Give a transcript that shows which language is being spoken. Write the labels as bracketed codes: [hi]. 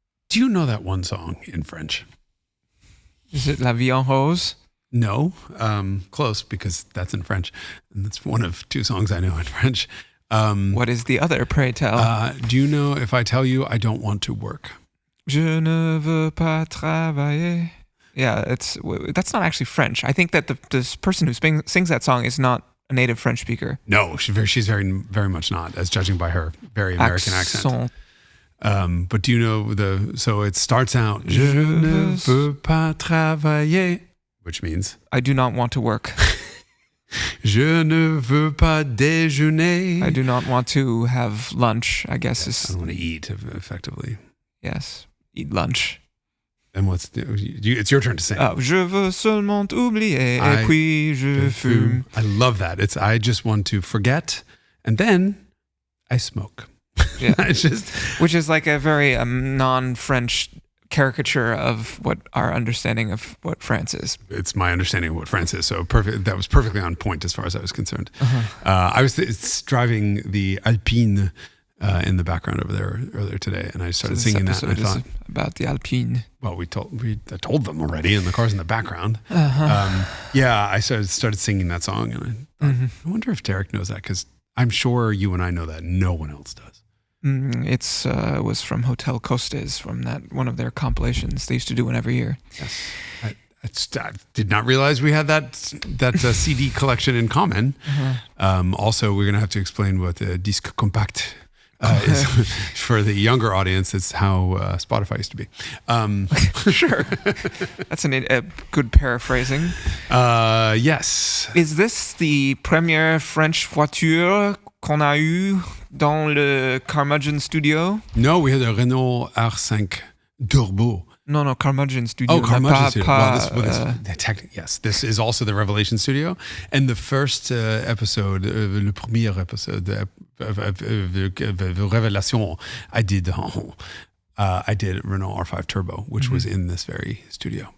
[en] Do you know that one song in French? Is it La Vie en Rose? No. Close, because that's in French. And that's one of 2 songs I know in French. What is the other, pray tell? Do you know if I tell you I don't want to work? [fr] Je ne veux pas travailler. [en] Yeah, that's not actually French. I think that this person who sings that song is not a native French speaker. No, she's very, very much not, as judging by her very American accent. But do you know so it starts out, [fr] Je ne veux pas travailler, [en] which means I do not want to work. [fr] Je ne veux pas déjeuner. [en] I do not want to have lunch, I guess. I don't want to eat, effectively. Yes, eat lunch. And it's your turn to sing. [fr] Je veux seulement oublier, et puis je fume. [en] I love that. I just want to forget, and then I smoke. Yeah. It's which is like a very non-French caricature of what our understanding of what France is. It's my understanding of what France is. So perfect. That was perfectly on point as far as I was concerned. I was driving the Alpine in the background over there earlier today, and I started singing that. And I thought about the Alpine. Well, I told them already, and the car's in the background. I started singing that song, and I wonder if Derek knows that, because I'm sure you and I know that. No one else does. It was from Hotel Costes, from one of their compilations they used to do one every year. Yes, I did not realize we had that CD collection in common. Also, we're going to have to explain what the disque compact is for the younger audience. It's how Spotify used to be. Sure, that's a good paraphrasing. Yes. Is this the [fr] première French voiture qu'on a eu dans le Carmudgeon studio? [en] No, we had a Renault R5 Turbo. No, Carmudgeon studio. Oh, Carmudgeon studio. Yes, this is also the Revelation studio. And the first episode, [fr] le premier épisode de Révélation, [en] I did Renault R5 Turbo, which was in this very studio.